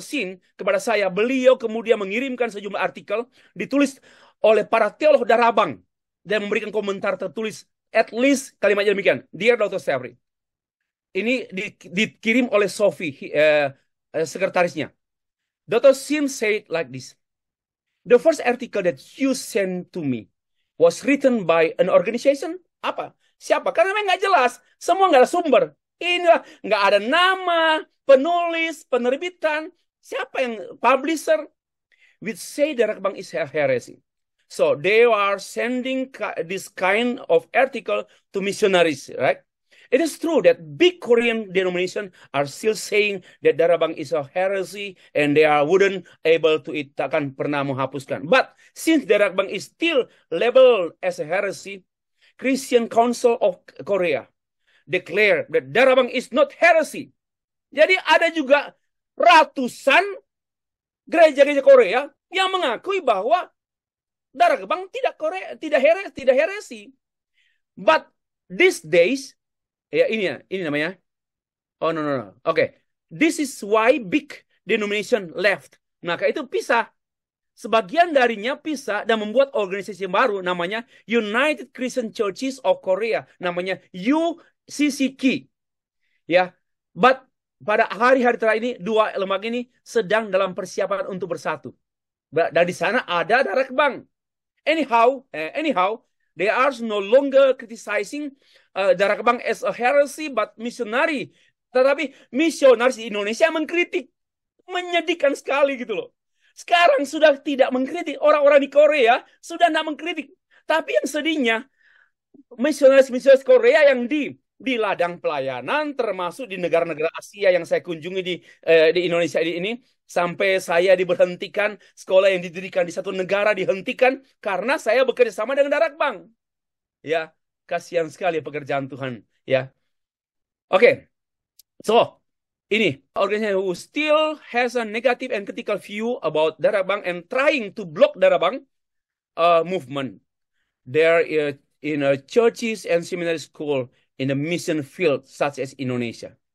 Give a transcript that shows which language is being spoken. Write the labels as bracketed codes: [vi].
[id] Shin kepada saya, beliau kemudian mengirimkan sejumlah artikel ditulis oleh para teolog Darakbang dan memberikan komentar tertulis, [en] at least [id] kalimatnya demikian, Dear Dr. Stavri. Ini dikirim oleh Sophie, sekretarisnya. [en] Dr. Shin said like this. The first article that you sent to me was written by an organization. [id] Apa? Siapa? Karena memang nggak jelas. Semua nggak ada sumber. Inilah nggak ada nama, penulis, penerbitan. Siapa yang publisher? [en] Which say Darakbang is heresy. So they are sending this kind of article to missionaries, right? It is true that big Korean denominations are still saying that Darakbang is a heresy and they wouldn't able to it, [id] takkan pernah menghapuskan. [en] But since Darakbang is still labeled as a heresy, Christian Council of Korea declare that Darakbang is not heresy. [id] Jadi ada juga ratusan gereja-gereja Korea yang mengakui bahwa Darakbang tidak heresi. [en] But these days, [id] ya ini namanya. [en] Oh no. Oke. This is why big denomination left. [id] Maka itu pisah. Sebagian darinya pisah dan membuat organisasi baru namanya United Christian Churches of Korea, namanya UCCK. Ya. But pada hari-hari terakhir ini dua lembaga ini sedang dalam persiapan untuk bersatu. Dan di sana ada Darakbang. [en] Anyhow, they are no longer criticizing Darakbang as a heresy, but missionary. [id] Tetapi misionaris di Indonesia mengkritik. Menyedihkan sekali gitu loh. Sekarang sudah tidak mengkritik. Orang-orang di Korea sudah tidak mengkritik. Tapi yang sedihnya, misionaris Korea yang di ladang pelayanan, termasuk di negara-negara Asia yang saya kunjungi di Indonesia ini, sampai saya diberhentikan, sekolah yang didirikan di satu negara dihentikan karena saya bekerja sama dengan Darakbang. Ya, kasihan sekali pekerjaan Tuhan. Ya, oke. [en] So, [id] ini organisasi [en] who still has a negative and critical view about Darakbang and trying to block Darakbang movement. There in churches and seminary school in the mission field such as Indonesia.